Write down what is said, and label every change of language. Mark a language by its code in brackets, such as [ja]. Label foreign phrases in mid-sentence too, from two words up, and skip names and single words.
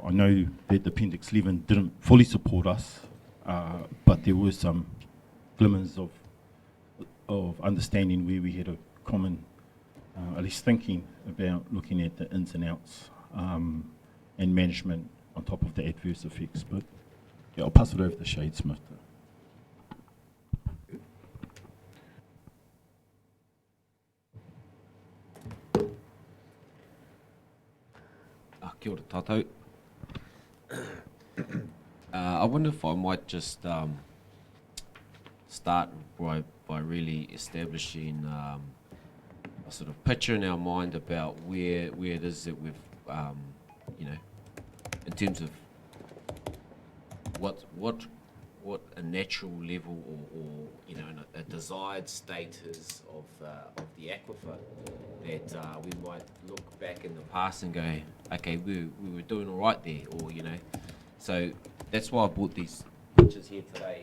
[en] I know that the Appendix 11 didn't fully support us, but there were some glimmers of understanding where we had a common, at least thinking about looking at the ins and outs and management on top of the adverse effects. But yeah, I'll pass it over to Shade Smith. [mi] Kia ora tātou. [en] I wonder if I might just start by really establishing a sort of picture in our mind about where it is that we've, you know, in terms of what a natural level or you know a desired state is of the aquifer, that we might look back in the past and go, okay, we were doing all right there, or you know, so that's why I brought these pictures here today.